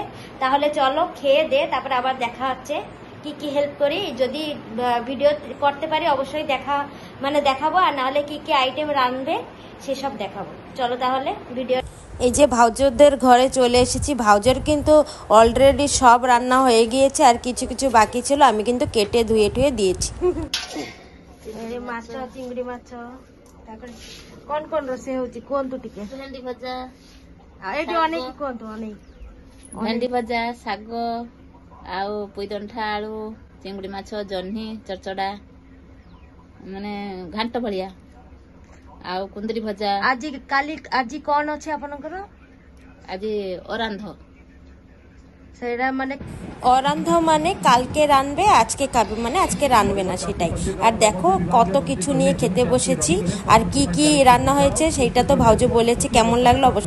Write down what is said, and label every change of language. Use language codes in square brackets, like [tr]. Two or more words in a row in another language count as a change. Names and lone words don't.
[bn] তাহলে চলো খেয়ে দে তারপরে আবার দেখা হচ্ছে, কি হেল্প করি, যদি ভিডিও করতে পারি অবশ্যই দেখাবো, আর নাহলে কি আইটেম রাঁধবে সেসব দেখাবো। চলো তাহলে ভিডিও। এই যে ভাউজদের ঘরে চলে এসেছি, ভাউজের কিন্তু অলরেডি সব রান্না হয়ে গিয়েছে, আর কিছু বাকি ছিল, আমি কিন্তু কেটে ধুয়ে দিয়েছি। মাছ, চিংড়ি মাছ, তারপরে কোন [or] ରୋଷେଇ ହଉଛି କୁହନ୍ତୁ ଟିକେ। ଭେଣ୍ଡି ଭଜା, ଏଇଠି ଅନେକ କୁହନ୍ତୁ, ଅନେକ ଭେଣ୍ଡି ଭଜା, ଶାଗ ଆଉ ପୁଇଦଣ୍ଠା ଆଳୁ, ଚିଙ୍ଗୁଡି ମାଛ, ଜହ୍ନି ଚଚଡା, ମାନେ ଘାଣ୍ଟ ଭଳିଆ, ଆଉ କୁନ୍ଦୁରି ଭଜା। ଆଜି କଣ ଅଛି ଆପଣଙ୍କର? ଆଜି ଅରାନ୍ଧ, [bn] সেটা মানে অরান্ধ মানে কালকে রানবে আজকে খাবে, মানে আজকে রানবে না সেটাই। আর দেখো কত কিছু নিয়ে খেতে বসেছি, আর কি রান্না হয়েছে সেইটা তো ভাউজ বলেছে, কেমন লাগলো অবশ্যই।